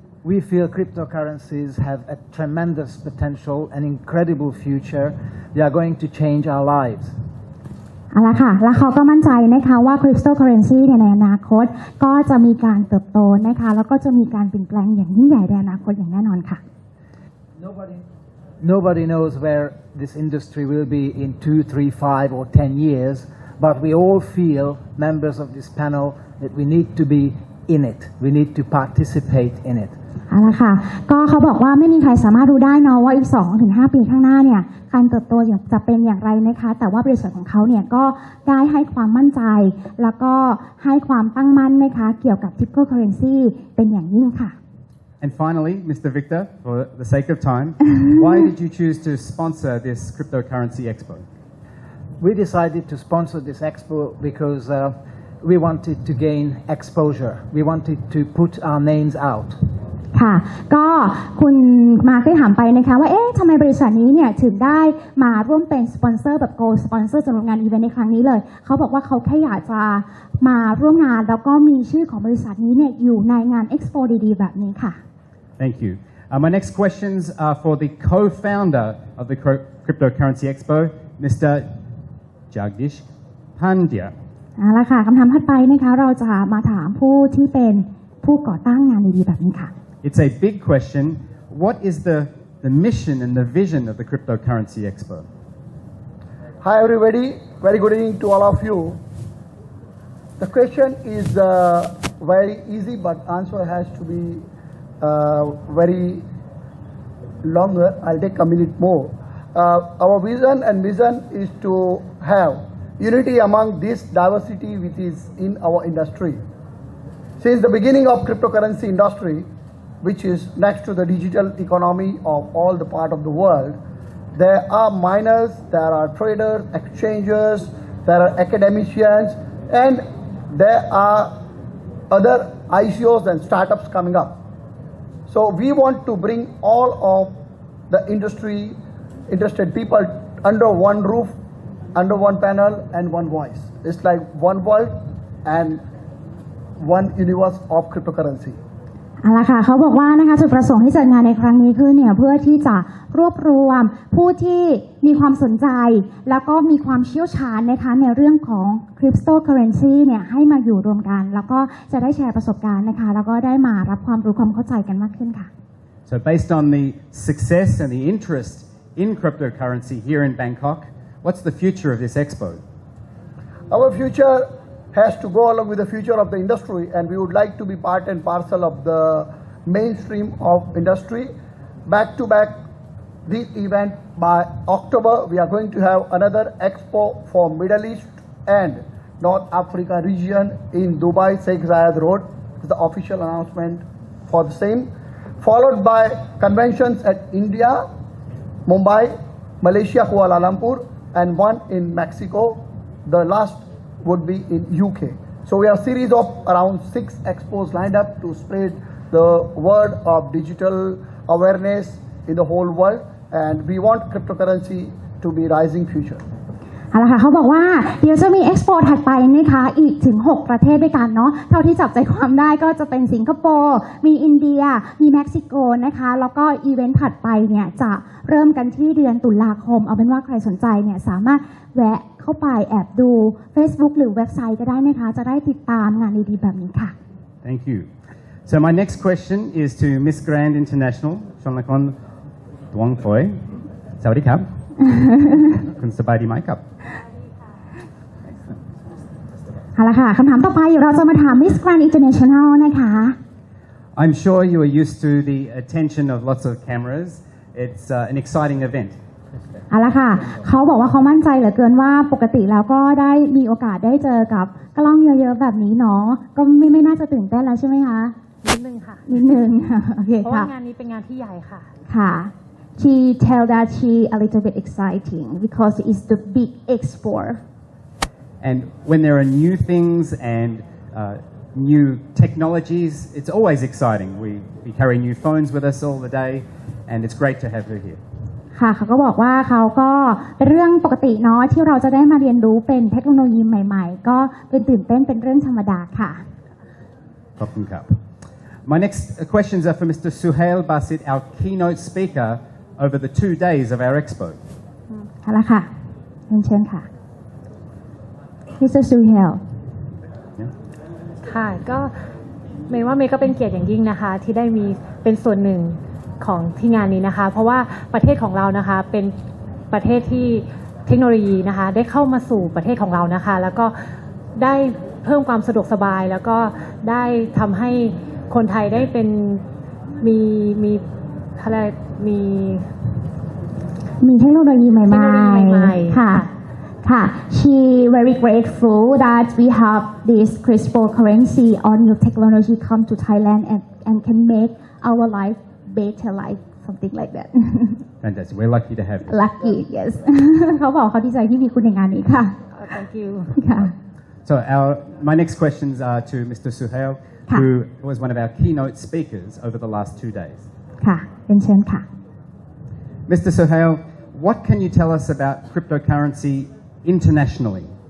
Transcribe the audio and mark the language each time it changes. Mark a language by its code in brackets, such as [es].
[en] We feel cryptocurrencies have a tremendous potential, an incredible future. They are going to change our lives. [th] เอาละค่ะแล้วเขาก็มั่นใจนะคะว่า Cryptocurrency เนี่ยในอนาคตก็จะมีการเติบโตนะคะแล้วก็จะมีการเปลี่ยนแปลงอย่างยิ่งใหญ่ในอนาคตอย่างแน่นอนค่ะ [en] Nobody knows where this industry will be in 2, 3, 5 or 10 years, but we all feel, members of this panel, that we need to be in it. We need to participate in it. [th] เอาละค่ะก็เขาบอกว่าไม่มีใครสามารถรู้ได้เนาะว่าอีก 2-5 ปีข้างหน้าเนี่ยการเติบโตจะเป็นอย่างไรนะคะแต่ว่าบริษัทของเขาเนี่ยก็ได้ให้ความมั่นใจแล้วก็ให้ความตั้งมั่นนะคะเกี่ยวกับ cryptocurrency เป็นอย่างยิ่งค่ะ [en] And finally, Mr. Victor, for the sake of time, why did you choose to sponsor this cryptocurrency expo? We decided to sponsor this expo because we wanted to gain exposure. We wanted to put our names out. [th] ค่ะก็คุณมาร์คได้ถามไปนะคะว่าเอ๊ะทำไมบริษัทนี้เนี่ยถึงได้มาร่วมเป็นสปอนเซอร์แบบ Gold Sponsor สำหรับงานอีเวนต์ในครั้งนี้เลยเขาบอกว่าเขาแค่อยากจะมาร่วมงานแล้วก็มีชื่อของบริษัทนี้เนี่ยอยู่ในงาน Expo ดีๆแบบนี้ค่ะ [en] Thank you. My next questions are for the co-founder of the Cryptocurrency Expo, Mr. Jagdish Pandya. [th] เอาละค่ะคำถามถัดไปนะคะเราจะมาถามผู้ที่เป็นผู้ก่อตั้งงานดีๆแบบนี้ค่ะ [en] It's a big question. What is the mission and the vision of the Cryptocurrency Expo? Hi everybody, very good evening to all of you. The question is very easy, but answer has to be very longer. I'll take a minute more. Our vision and mission is to have unity among this diversity which is in our industry. Since the beginning of cryptocurrency industry, which is next to the digital economy of all the part of the world, there are miners, there are traders, exchangers, there are academicians, and there are other ICOs and startups coming up. So we want to bring all of the industry interested people under one roof, under one panel and one voice. It's like one world and one universe of cryptocurrency. [th] เอาละค่ะเขาบอกว่านะคะจุดประสงค์ที่จัดงานในครั้งนี้คือเนี่ยเพื่อที่จะรวบรวมผู้ที่มีความสนใจแล้วก็มีความเชี่ยวชาญนะคะในเรื่องของ cryptocurrency เนี่ยให้มาอยู่รวมกันแล้วก็จะได้แชร์ประสบการณ์นะคะแล้วก็ได้มารับความรู้ความเข้าใจกันมากขึ้นค่ะ [en] So based on the success and the interest in cryptocurrency here in Bangkok, what's the future of this expo? Our future has to go along with the future of the industry, and we would like to be part and parcel of the mainstream of industry. Back to back this event, by October we are going to have another expo for Middle East and North Africa region in Dubai Sheikh Zayed Road. This is the official announcement for the same, followed by conventions at India, Mumbai, Malaysia, Kuala Lumpur, and one in Mexico. The last would be in UK. So we have a series of around 6 expos lined up to spread the word of digital awareness in the whole world, and we want cryptocurrency to be rising future. [th] เอาละค่ะเขาบอกว่าเดี๋ยวจะมี Expo ถัดไปนะคะอีกถึง6ประเทศด้วยกันเนาะเท่าที่จับใจความได้ก็จะเป็นสิงคโปร์มีอินเดียมีเม็กซิโกนะคะแล้วก็อีเวนต์ถัดไปเนี่ยจะเริ่มกันที่เดือนตุลาคมเอาเป็นว่าใครสนใจเนี่ยสามารถแวะเข้าไปแอบดู Facebook หรือเว็บไซต์ก็ได้นะคะจะได้ติดตามงานดีๆแบบนี้ค่ะ [en] Thank you. So my next question is to Miss Grand International, Chonlakon Dwangfoy. [th] Sawadee krab. คุณสบายดีไหมครับ เอาละค่ะคำถามต่อไปเราจะมาถาม Miss Grand International นะคะ [en] I'm sure you are used to the attention of lots of cameras. It's an exciting event. [th] เอาละค่ะเขาบอกว่าเขามั่นใจเหลือเกินว่าปกติแล้วก็ได้มีโอกาสได้เจอกับกล้องเยอะๆแบบนี้เนาะก็ไม่น่าจะตื่นเต้นแล้วใช่ไหมคะนิดนึงค่ะนิดนึงโอเคค่ะเพราะว่างานนี้เป็นงานที่ใหญ่ค่ะค่ะ [en] She tell that she a little bit exciting because it's the big expo. And when there are new things and new technologies, it's always exciting. We carry new phones with us all the day, and it's great to have her here. [th] ค่ะเขาก็บอกว่าเขาก็เป็นเรื่องปกติเนาะที่เราจะได้มาเรียนรู้เป็นเทคโนโลยีใหม่ๆก็เป็นตื่นเต้นเป็นเรื่องธรรมดาค่ะ ขอบคุณครับ [en] My next questions are for Mr. Suhail Basit, our keynote speaker over the 2 days of our expo. [th] เอาละค่ะเชิญค่ะ Mr. [en] Suhail [th] ค่ะก็เมย์ว่าเมย์ก็เป็นเกียรติอย่างยิ่งนะคะที่ได้มีเป็นส่วนหนึ่ง ของที่งานนี้นะคะเพราะว่าประเทศของเรานะคะเป็นประเทศที่เทคโนโลยีนะคะได้เข้ามาสู่ประเทศของเรานะคะแล้วก็ได้เพิ่มความสะดวกสบายแล้วก็ได้ทำให้คนไทยได้เป็นมีอะไร มีเทคโนโลยีใหม่ เทคโนโลยีใหม่ๆ [en] ค่ะ ค่ะ she very grateful that we have this cryptocurrency or new technology come to Thailand and can make our life better life something like that Fantastic. We're lucky to have you. lucky yes [th] เขาบอกเขาดีใจที่มีคุณในงานนี้ค่ะ [en] thank you [th] ค่ะ [en] So my next questions are to Mr. Suhail, who was one of our keynote speakers over the last 2 days. [th] ค่ะเป็นเชิญค่ะ [en] Mr. Suhail, what can you tell us about cryptocurrency internationally?